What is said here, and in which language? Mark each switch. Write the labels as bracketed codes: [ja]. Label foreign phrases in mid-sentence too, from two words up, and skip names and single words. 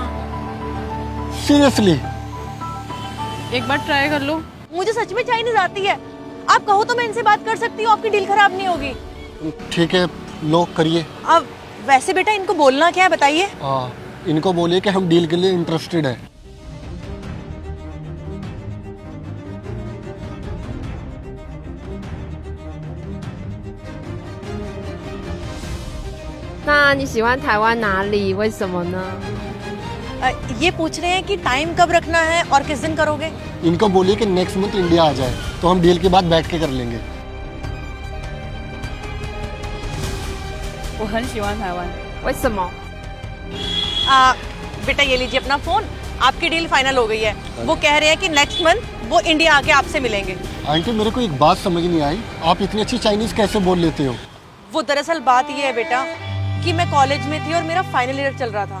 [hi] सीरियसली? एक बार ट्राई कर लो। मुझे सच में चाइनीज आती है, आप कहो तो मैं इनसे बात कर सकती हूँ, आपकी डील खराब नहीं होगी। ठीक है, लो करिए। अब वैसे बेटा इनको बोलना क्या है बताइए? इनको बोलिए कि हम डील के लिए इंटरेस्टेड है। [zh] 那你喜欢台湾哪里？为什么呢？ [hi] ये पूछ रहे हैं कि टाइम कब रखना है और किस दिन करोगे। इनको बोलिए कि [en] next month [hi] इंडिया आ जाए तो हम डील के बाद बैठ के कर लेंगे। [zh] 我很喜欢台湾。为什么？ [hi] बेटा ये लीजिए अपना फोन, आपकी [en] deal final [hi] हो गई है। वो कह रहे हैं कि [en] next month [hi] वो इंडिया आके आपसे मिलेंगे। आंटी मेरे को एक बात समझ नहीं आई, आप इतनी अच्छी चाइनीज कैसे बोल लेते हो? वो दरअसल बात ये है बेटा कि मैं कॉलेज में थी और मेरा [en] final year [hi] चल रहा था।